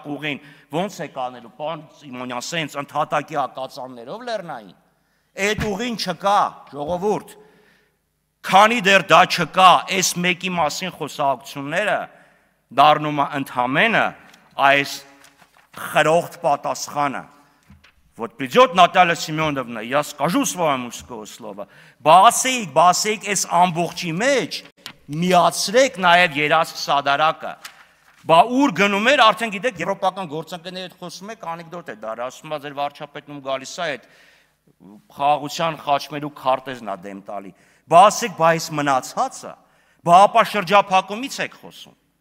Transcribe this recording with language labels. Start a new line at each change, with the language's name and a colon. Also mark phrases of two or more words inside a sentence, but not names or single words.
Armenian: ուղին, ո՞նց է կանելու, պարոն Սիմոնյան, սենց ընդհատակի ակածաններով լեռնային։ Այդ ուղին չկա, ժողովուրդ։ Քանի դեռ դա չկա, այս մեկի մասին խոսակցությունները դառնում է ընդհանրապես այս խրոխտ պատասխանը։
Russian: Вот придет Наталья Семеновна, я скажу своему слово,
Armenian: բասեիք այս ամբողջի մեջ միացրեք նաև երասխ Սադարակը։ Բա ուր գնում էր, արդեն գիտեք, եվրոպական գործընկերների հետ խոսում եք, անեկդոտ է դառը, ասում է ձեր վարչապետն գալիս է այդ խաղաղության խաչմերուկ քարտեզն է դեմ տալի։ Բա ասեք, բա այս մնացածը, բա ապա շրջափակումից եք խոսում։